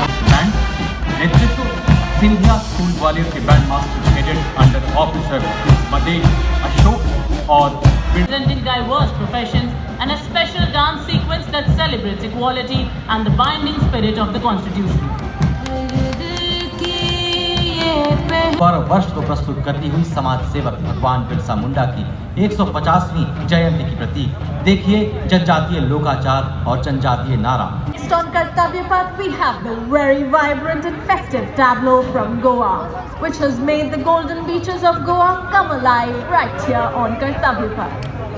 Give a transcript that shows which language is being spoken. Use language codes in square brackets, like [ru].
[hi] Band नेतृत्व Scindia school Gwalior के band master cadet under officer मदेश अशोक और [en] Presenting diverse professions and a special dance sequence that celebrates equality and the binding spirit of the Constitution. [hi] पर वर्ष को प्रस्तुत करती हुई समाज सेवक भगवान बिरसा मुंडा की 150वीं जयंती की प्रतीक देखिए जनजातीय लोकाचार और जनजातीय नारा। [en] Next on Kartavya Path, we have the very vibrant and festive tableau from Goa, which has made the golden beaches of Goa come alive right here on Kartavya Path.